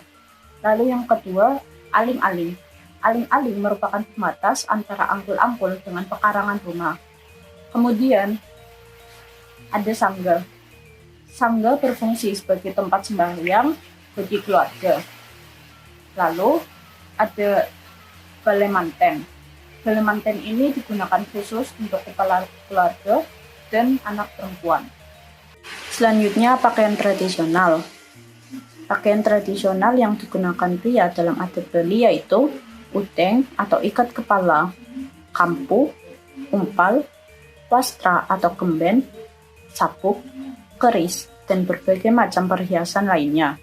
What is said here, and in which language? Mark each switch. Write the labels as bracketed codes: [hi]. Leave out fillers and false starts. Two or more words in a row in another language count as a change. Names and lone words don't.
[id] Lalu yang kedua, aling-aling. Aling-aling merupakan pembatas antara angkul-angkul dengan pekarangan rumah. Kemudian ada sangga. Sangga berfungsi sebagai tempat sembahyang bagi keluarga. Lalu ada balai manten. Balai manten ini digunakan khusus untuk kepala keluarga dan anak perempuan. Selanjutnya pakaian tradisional. Pakaian tradisional yang digunakan pria dalam adat Bali yaitu uteng atau ikat kepala, kampu, umpal, wastra atau kemben, sabuk, keris, dan berbagai macam perhiasan lainnya.